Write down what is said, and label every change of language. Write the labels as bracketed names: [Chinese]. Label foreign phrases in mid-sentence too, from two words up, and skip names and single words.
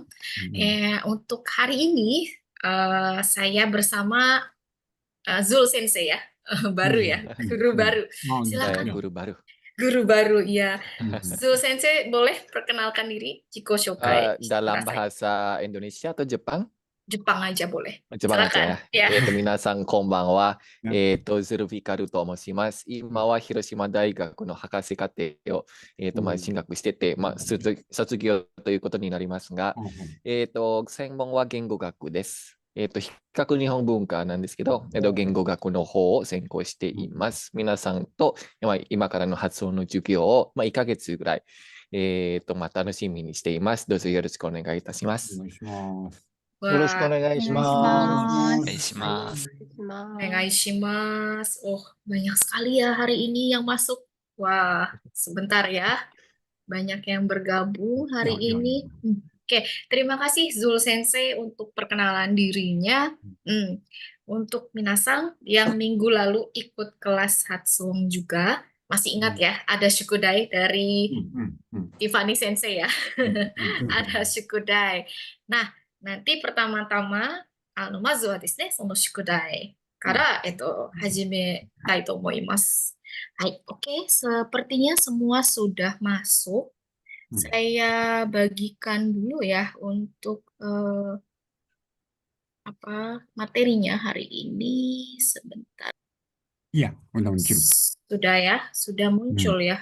[Indonesian] Untuk hari ini saya bersama Zul Sensei ya. Baru ya, guru baru. Silakan, guru baru. guru baru ya. Zul Sensei boleh perkenalkan diri? [Japanese] 自己紹介. [Indonesian] Dalam bahasa Indonesia atau Jepang? Jepang aja boleh. Jepang aja Silakan. Ya. ya. [Japanese] 皆さんこんばんは。ズルフィカルと申します。今は広島大学の博士課程を、進学してて、卒業ということになりますが、専門は言語学です。比較日本文化なんですけど、言語学の方を専攻しています。皆さんと、今からの発音の授業を、1ヶ月ぐらい、楽しみにしています。どうぞよろしくお願いいたします。よろしくお願いします。お願いします。 Onegaishimasu. [Indonesian] Oh, banyak sekali ya hari ini yang masuk. Wah, sebentar ya. Banyak yang bergabung hari ini. Oke, terima kasih Zul Sensei untuk perkenalan dirinya. Untuk Minasang yang minggu lalu ikut kelas Hatsung juga, masih ingat ya, ada Shukudai dari Tiffany Sensei ya. Ada Shukudai. Nah, nanti pertama-tama, [Japanese] まずはですね、その宿題から、始めたいと思います. [Indonesian] Hai, oke, sepertinya semua sudah masuk. Saya bagikan dulu ya untuk materinya hari ini sebentar. Iya, udah muncul. Sudah ya, sudah muncul ya.